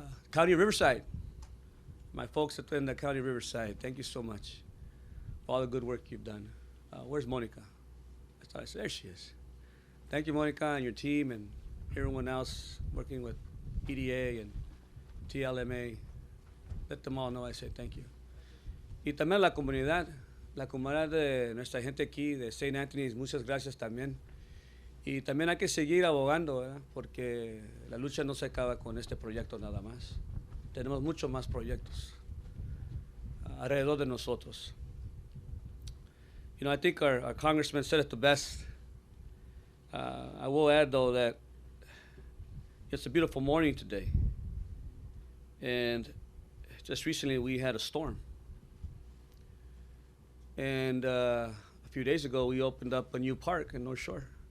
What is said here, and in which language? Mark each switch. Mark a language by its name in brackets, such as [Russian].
[English] County of Riverside, my folks in the County of Riverside, thank you so much for all the good work you've done. Where's Monica? I thought I said, there she is. Thank you, Monica, and your team, and everyone else working with EDA and TLMA. Let them all know I say thank you. [Spanish] Y también la comunidad de nuestra gente aquí, de St. Anthony's, muchas gracias también. Y también hay que seguir abogando, ¿verdad? Porque la lucha no se acaba con este proyecto nada más. Tenemos muchos más proyectos alrededor de nosotros. [English] You know, I think our congressman said it the best. I will add, though, that it's a beautiful morning today. And just recently we had a storm. And a few days ago we opened up a new park in North Shore.